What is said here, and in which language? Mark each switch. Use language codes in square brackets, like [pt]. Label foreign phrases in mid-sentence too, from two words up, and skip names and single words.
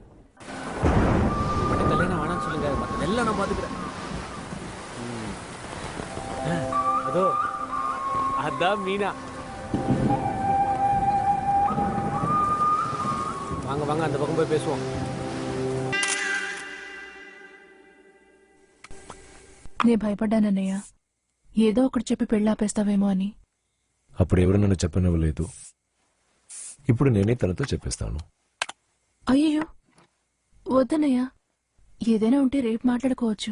[ta] கல்யாணம் வேணாம்னு சொல்லுங்க, மத்ததெல்லாம் நான் பாத்துக்கிறேன். அதோ அதான் மீனா. வாங்க வாங்க, அந்த பக்கம் போய் பேசுவோம். [te] నే భయపడ్డానన్నయ్య, ఏదో ఒకటి చెప్పి పెళ్ళాపేస్తావేమో అని. అప్పుడు ఎవరు నన్ను చెప్పనివ్వలేదు. ఇప్పుడు నేనే తనతో చెప్పేస్తాను. అయ్యో వద్దన్నయ్య, ఏదైనా ఉంటే రేపు మాట్లాడుకోవచ్చు.